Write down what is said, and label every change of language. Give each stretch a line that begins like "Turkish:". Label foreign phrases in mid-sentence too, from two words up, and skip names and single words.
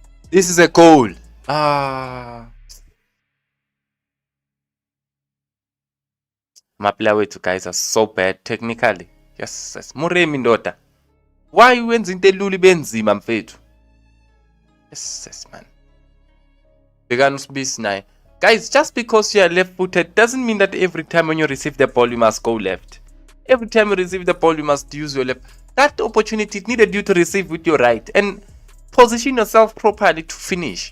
English: This is a goal. Ah.
Xhosa: Maplayer wethu
English: guys are so bad technically. Yes.
Xhosa: Muremi ndoda. Why wenza into elula ibenzima mfethu?
English: Yes man. Guys, just because you are left-footed doesn't mean that every time when you receive the ball you must go left. Every time you receive the ball you must use your left. That opportunity needed you to receive with your right and position yourself properly to finish.